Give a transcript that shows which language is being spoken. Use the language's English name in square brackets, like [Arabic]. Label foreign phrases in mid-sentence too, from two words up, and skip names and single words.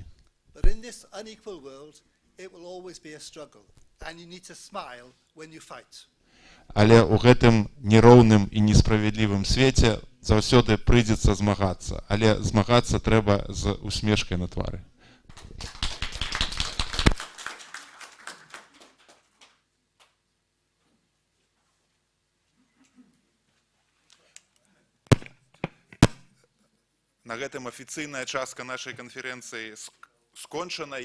[English] But in this unequal world, it will always be a struggle, and you need to smile when you fight. [Belarusian] Але ў гэтым нероўным і несправядлівым свеце заўсёды прыйдзецца змагацца, але змагацца трэба з усмешкай на твары. На гэтым афіцыйная частка нашай канферэнцыі скончана.